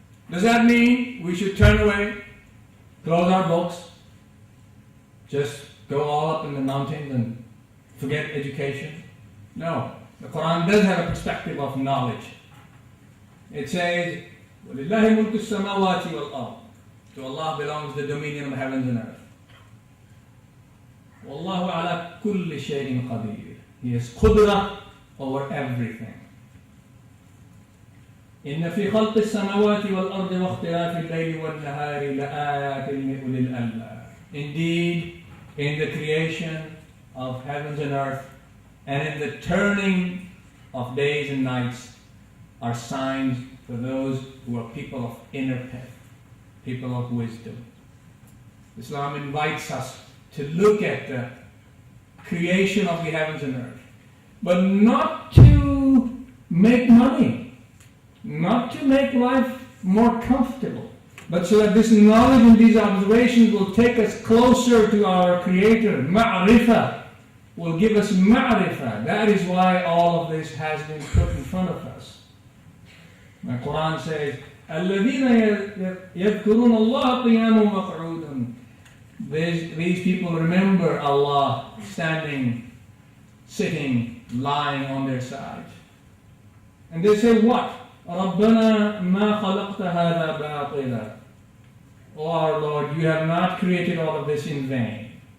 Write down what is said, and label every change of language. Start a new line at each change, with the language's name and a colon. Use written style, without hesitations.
English: Does that mean we should turn away, close our books, just go all up in the mountains and forget education? No. The Quran does have a perspective of knowledge. It says,
Arabic: وَلِلَّهِ مُلْكُ السَّمَاوَاتِ وَالْأَرْضِ.
English: To Allah belongs the dominion of the heavens and earth.
Arabic: وَاللَّهُ عَلَى كُلِّ شَيْءٍ قَدِيرٍ.
English: He has qudra over everything.
Arabic: إِنَّ فِي خَلْقِ السَّمَاوَاتِ وَالْأَرْضِ وَاخْتِلَافِ اللَّيْلِ وَالنَّهَارِ لَآيَاتٍ لِأُولِي الْأَلْبَابِ.
English: Indeed, in the creation of heavens and earth, and in the turning of days and nights, are signs for those who are people of inner path, people of wisdom. Islam invites us to look at the creation of the heavens and earth, but not to make money, not to make life more comfortable, but so that this knowledge and these observations will take us closer to our Creator. Ma'rifah will give us ma'rifah. That is why all of this has been put in front of us. The Quran says,
Arabic: الَّذِينَ يَذْكُرُونَ اللَّهَ قِيَامًا وَقُعُودًا.
English: These people remember Allah standing, sitting, lying on their side. And they say, what?
Arabic: رَبَّنَا مَا خَلَقْتَ هَذَا بَاطِلًا.
English: Oh our Lord, you have not created all of this in vain.